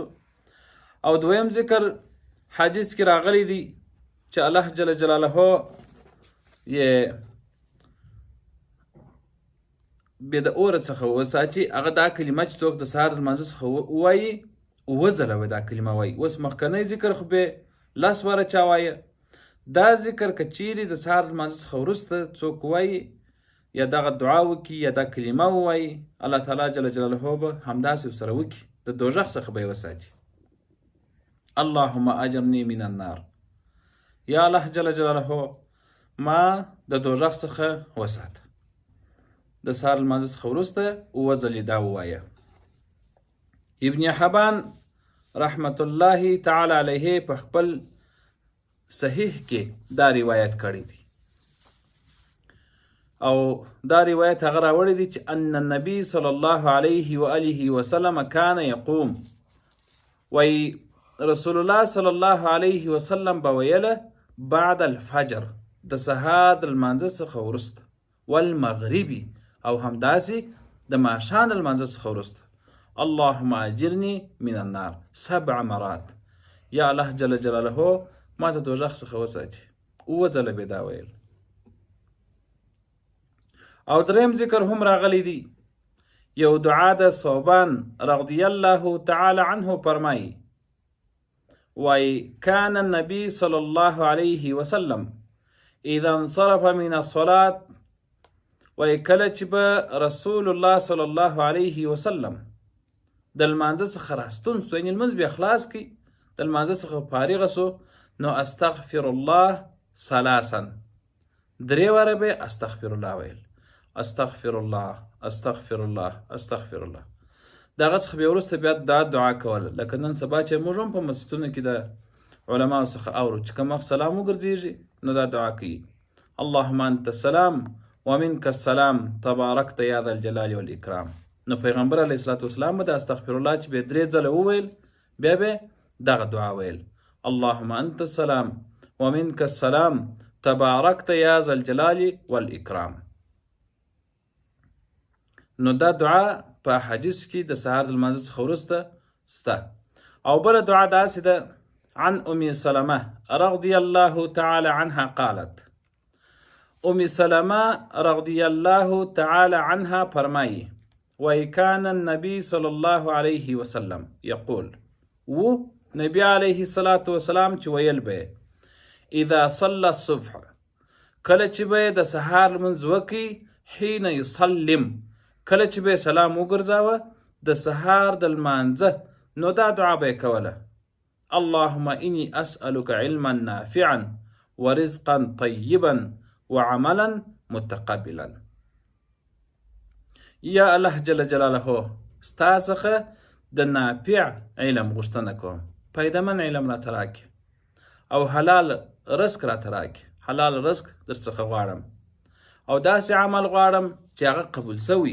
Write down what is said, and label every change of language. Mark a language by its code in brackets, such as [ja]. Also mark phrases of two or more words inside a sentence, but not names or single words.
[ps] او دویم ذکر حدیث کې راغلی دی چې الله [ar] جل جلاله [ps] یې بې د اوره څخه وساتي، هغه دا کلمه چې څوک د سهار د لمانځه څخه ووایي 7 ځله به دا کلمه وایي. اوس مخکنی ذکر خو به 10 واره چا وایه، دا ذکر که چیرې د سهار د لمانځه څخه وروسته څوک وایي یا دغه دعا وکړي یا دا کلمه ووایي، الله تعالی [ar] جل جلاله [ps] به همداسې ورسره وکړي، د دوزخ څخه به یې وساتي. [ar] اللهم اجرني من النار، [ps] یا الله [ar] جل جلاله [ps] ما د دوزخ څخه وساته. د سهار لمانځه څخه وروسته 7 ځلې دا ووایه. ابن حبان [ar] رحمت الله تعالی علیه [ps] په خپل صحیح کې دا روایت کړی دی، او دا روایت هغه راوړی دی چې [ar] ان النبي صلی الله علیه و آله وسلم کان یقوم، [ps] وی رسول الله [ar] صلی الله علیه وسلم [ps] به ویله [ar] بعد الفجر، [ps] د سهار د لمانځه څخه وروسته، والمغربي، او همداسې د ماښام د لمانځه څخه وروسته، [ar] اللهم اجرني من النار 7 مرات، [ps] یا الله [ar] جل جلاله [ps] ما د دوزخ څخه وساتي. 7 ځله به دا ویل. او دریم ذکر هم راغلی دی، یو دعا د صوبان [ar] رضی الله تعالی عنه [ps] فرمایي، وای [ar] کان النبی صلی الله علیه وسلم اذا انصرف من الصلاة، [ps] وای کله چې به رسول الله [ar] صلی الله علیه وسلم [ps] د لمانځه څخه راستون سو، یعنې لمونځ بیا خلاص کړي، د لمانځه څخه فارغه سو، نو [ar] استغفر الله [ps] 3، 3 واره به [ar] استغفر الله [ps] ویل، [ar] استغفر الله استغفر الله استغفر الله. [ps] دغه څخه بیا وروسته بیا دا دعا کوله، لکه نن سبا چې موږ هم په مسجدونو کې د علماو څخه اورو چې کوم وخت سلام وګرځېږي نو دا دعا کوي، [ar] اللهم انت السلام ومنك السلام تبارکت یا ذا الجلال والاکرام. [ps] نو پیغمبر [ar] علیه الصلاة والسلام [ps] د [ar] استغفر الله [ps] چې به 3 ځله وویل بیا به دغه دعا ویل [ar] اللهم انت السلام ومنك السلام تبارکت یا ذا الجلال والاکرام. [ps] نو دا دعا په حدیث کې د سهار د لمانځه څخه وروسته سته. او بله دعا داسې ده [ar] عن ام سلمة رضی الله تعالی عنها قالت ام سلمة رضی الله تعالی عنها [ps] فرمایی [ar] وكان النبي صلى الله عليه وسلم يقول [ps] و نبی [ar] علیه الصلاة والسلام [ps] چې ویل به [ar] اذا صلى الصبح [ps] کله چې به د سهار لمونځ وکړي [ar] حين يسلم [ps] کله چې به سلام وګرځاوه د سهار د لمانځه نو دا دعا به کوله [ar] اللهم اني اسألك علما نافعا ورزقا طيبا وعملا متقبلا. [ps] یا الله [ar] جل جلاله [ps] ستا څخه د نافع علم غوښتنه کوم، پیدمن علم راته راکړې او حلال رزق راته راکړې، حلال رزق در څخه غواړم او داسې عمل غواړم چې هغه قبول سوي.